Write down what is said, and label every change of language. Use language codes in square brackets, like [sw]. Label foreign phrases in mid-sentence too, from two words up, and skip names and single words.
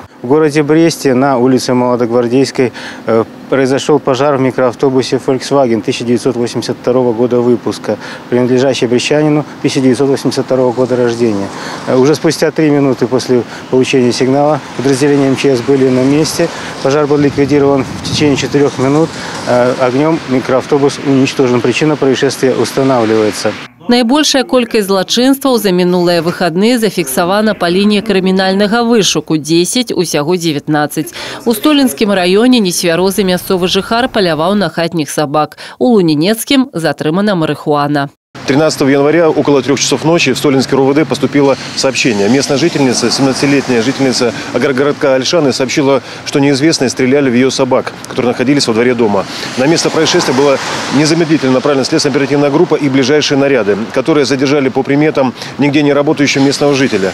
[ru] В городе Бресте на улице Молодогвардейской произошел пожар в микроавтобусе Volkswagen 1982 года выпуска, принадлежащий брестчанину 1982 года рождения. Уже спустя 3 минуты после получения сигнала подразделения МЧС были на месте. Пожар был ликвидирован в течение 4 минут. Огнем микроавтобус уничтожен. Причина происшествия устанавливается. [be] Найбольшая колькасць злачынстваў за мінулыя выхадныя зафіксавана па лініі крымінальнага вышуку – 10, усяго 19. У Столінскім раёне несвярозы мясцовы жыхар паляваў на хатніх сабак. У Лунинецкім затрымана марихуана. [ru] 13 января около 3 часов ночи в Столинский РОВД поступило сообщение. Местная жительница, 17-летняя жительница агрогородка Ольшаны, сообщила, что неизвестные стреляли в ее собак, которые находились во дворе дома. На место происшествия была незамедлительно направлена следственно-оперативная группа и ближайшие наряды, которые задержали по приметам нигде не работающего местного жителя.